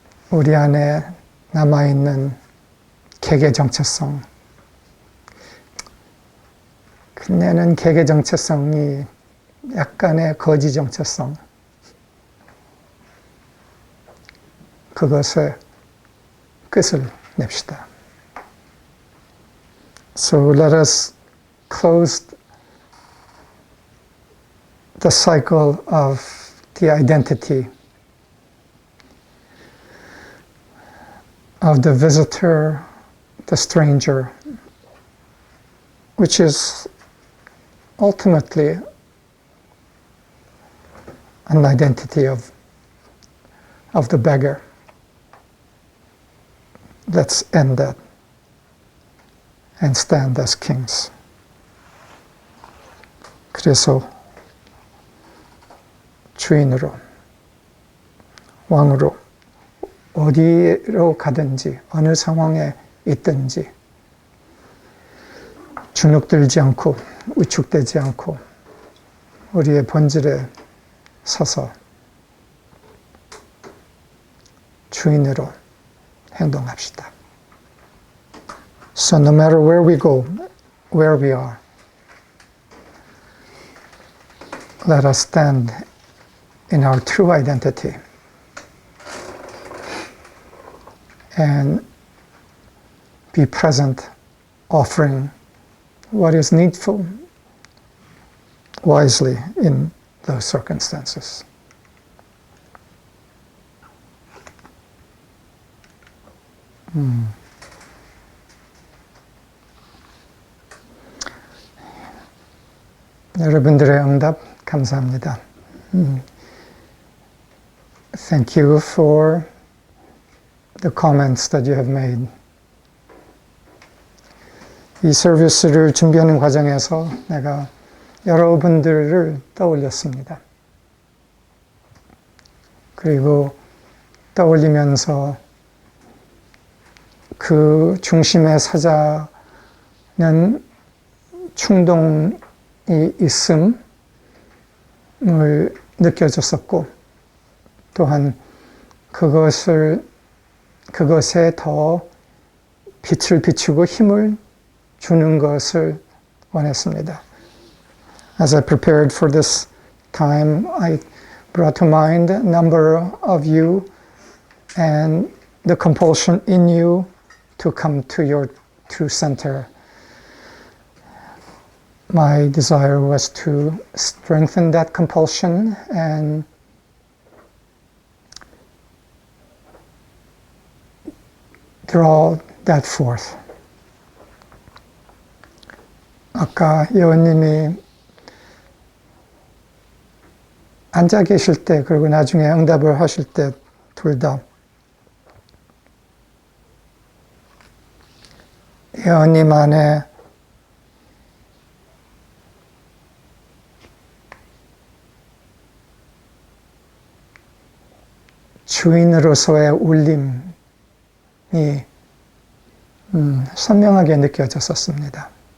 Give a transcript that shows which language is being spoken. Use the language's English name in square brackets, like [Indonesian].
[Korean] 우리 안에 남아있는 개개 정체성, 끝내는 개개 정체성이 약간의 거지 정체성, 그것에 끝을 냅시다. [English] So let us close the cycle of the identity of the visitor, the stranger, which is ultimately an identity of the beggar. Let's end that and stand as kings. [Korean] 그래서 주인으로, 왕으로, 어디로 가든지 어느 상황에 있든지 주눅들지 않고 위축되지 않고 우리의 본질에 서서 주인으로 행동합시다. [English] So no matter where we go, where we are, let us stand in our true identity and be present, offering what is needful wisely in those circumstances. [Korean] 여러분들의 응답 감사합니다. [English] Thank you for the comments that you have made. [Korean] 이 서비스를 준비하는 과정에서 내가 여러분들을 떠올렸습니다. 그리고 떠올리면서 그 중심에 서자는 충동이 있음을 느껴졌었고, 또한 그것에 더 빛을 비추고 힘을 주는 것을 원했습니다. [English] As I prepared for this time, I brought to mind a number of you and the compulsion in you to come to your true center. My desire was to strengthen that compulsion and draw that forth. [Korean] 아까 여원님이 앉아 계실 때, 그리고 나중에 응답을 하실 때 둘 다 여원님 안에 주인으로서의 울림이 선명하게 느껴졌었습니다.